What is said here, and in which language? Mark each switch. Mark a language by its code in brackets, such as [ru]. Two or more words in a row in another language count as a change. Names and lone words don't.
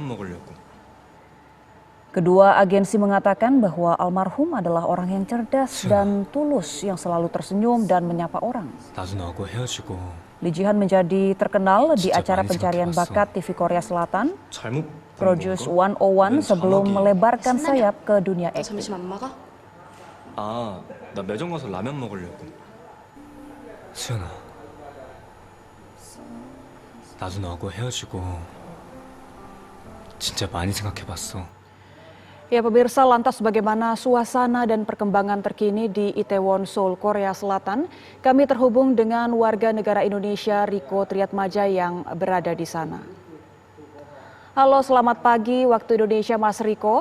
[id] Kedua agensi mengatakan bahwa almarhum adalah orang yang cerdas dan tulus yang selalu tersenyum dan menyapa orang. Lee Ji-han menjadi terkenal di acara pencarian bakat TV Korea Selatan, Produce 101, sebelum melebarkan sayap ke dunia akting. [ko] 나 매점 가서 라면 먹으려고. 수연아, 나도 너하고 헤어지고 진짜 많이 생각해봤어. [id] Ya pemirsa, lantas bagaimana suasana dan perkembangan terkini di Itaewon, Seoul, Korea Selatan? Kami terhubung dengan warga negara Indonesia Riko Triatmaja yang berada di sana. Halo, selamat pagi waktu Indonesia Mas Riko.